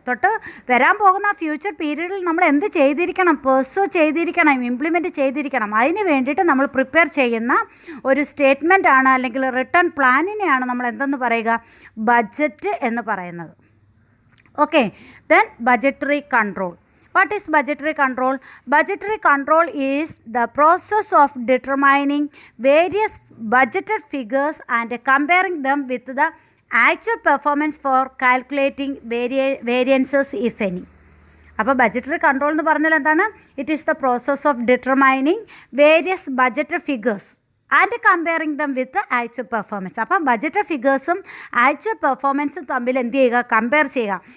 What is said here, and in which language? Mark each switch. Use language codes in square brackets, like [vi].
[ml] തൊട്ട് വരാൻ പോകുന്ന ഫ്യൂച്ചർ പീരീഡിൽ നമ്മൾ എന്ത് ചെയ്തിരിക്കണം? പെർസ്യൂ ചെയ്തിരിക്കണം, ഇംപ്ലിമെൻറ്റ് ചെയ്തിരിക്കണം. അതിന് വേണ്ടിയിട്ട് നമ്മൾ പ്രിപ്പയർ ചെയ്യുന്ന ഒരു സ്റ്റേറ്റ്മെൻ്റ് ആണ്, അല്ലെങ്കിൽ റിട്ടേൺ പ്ലാനിനെയാണ് നമ്മൾ എന്തെന്ന് പറയുക? ബഡ്ജറ്റ് എന്ന് പറയുന്നത്. [en] Okay, then budgetary control. What is budgetary control? Budgetary control is the process of determining various budgeted figures and comparing them with the actual performance for calculating variances if any. [ml] അപ്പോൾ budgetary control എന്ന് പറഞ്ഞാൽ എന്താണ്? [en] It is the process of determining various budgeted figures and comparing them with actual performance. [ml] അപ്പം budget ഫിഗേഴ്സും actual പെർഫോമൻസും തമ്മിൽ എന്ത് ചെയ്യുക? Compare ചെയ്യുക.